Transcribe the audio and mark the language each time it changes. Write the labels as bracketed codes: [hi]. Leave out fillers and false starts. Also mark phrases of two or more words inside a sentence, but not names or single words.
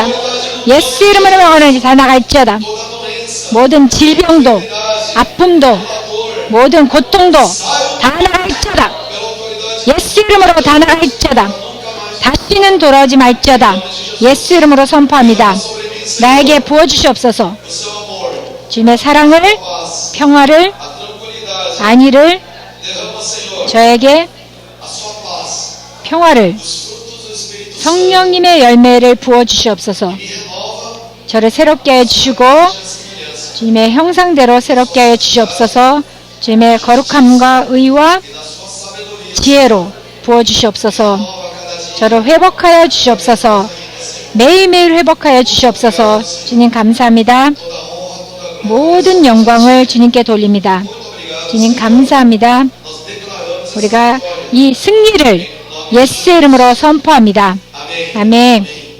[ko] 예수 이름으로 명하노니 다 나갈지어다. 모든 질병도 아픔도 모든 고통도 다 나갈지어다. 예수 이름으로 다 나갈지어다. 다시는 돌아오지 말지어다. 예수 이름으로 선포합니다. 나에게 부어주시옵소서. 주님의 사랑을, paz, 평화를, [pt] a tranquilidade. [ko] 안위를, [pt] Derrama, Senhor, 저에게 a sua paz, [ko] 평화를, [pt] os frutos do Espírito Santo. [ko] 성령님의 열매를 부어주시옵소서. [pt] Me renova [ko] 저를 새롭게 해 주시고 [pt] a semelhança [ko] 주님의 형상대로 새롭게 해 주시옵소서. 주님의 거룩함과 의와 [pt] e na sua sabedoria. [ko] 지혜로 부어주시옵소서. [pt] Renova cada dia. [ko] 저를 회복하여 주시옵소서. 매일매일 회복하여 주시옵소서. 주님 감사합니다. [pt] Toda honra, toda glória. [ko] 모든 영광을 주님께 돌립니다. [pt] Muito obrigado. [ko] 주님 감사합니다. [pt] Nós declaramos essa [ko] 우리가 vitória. 이 승리를 예수의 이름으로 선포합니다. Amém. 아멘.